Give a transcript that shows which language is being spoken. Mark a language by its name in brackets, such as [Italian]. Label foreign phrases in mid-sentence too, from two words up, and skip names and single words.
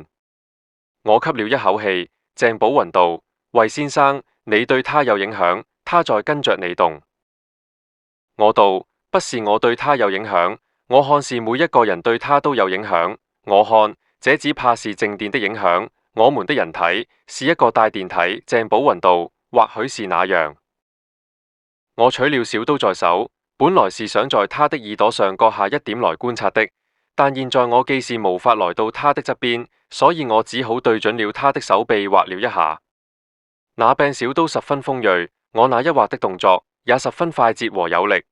[Chinese] 我吸了一口氣，鄭寶雲道：魏先生，你對他有影響，他在跟着你動。我道：不是我對他有影響，我看是每一個人對他都有影響。我看這只怕是靜電的影響，我們的人體是一個帶電體。鄭寶雲道：或許是那樣。我取了小刀在手，本來是想在他的耳朵上割下一點來觀察的，但現在我既是無法來到他的側邊，所以我只好對準了他的手臂劃了一下。那柄小刀十分鋒銳，我那一劃的動作也十分快捷和有力。